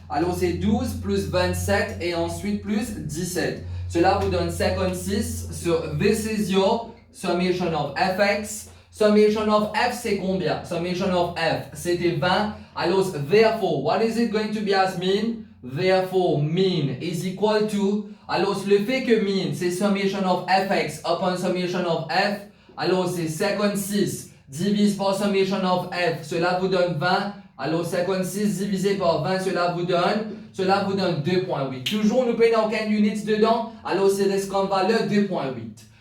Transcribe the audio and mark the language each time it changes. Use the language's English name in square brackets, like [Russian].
[French] Alors, c'est 12 plus 27 et ensuite plus 17. Cela vous donne 56. [English] So, this is your summation of fx. [French] Summation of f c'est combien? Summation of f c'était 20. [English] Alors therefore, what is it going to be as mean? Therefore, mean is equal to. [French] Alors le fait que mean c'est summation of fx upon summation of f. Alors c'est 56 divisé par summation of f. Cela vous donne 20. Alors 56 divisé par 20, cela vous donne 2.8. Toujours nous payons aucune unité dedans. Alors c'est reste comme valeur 2.8.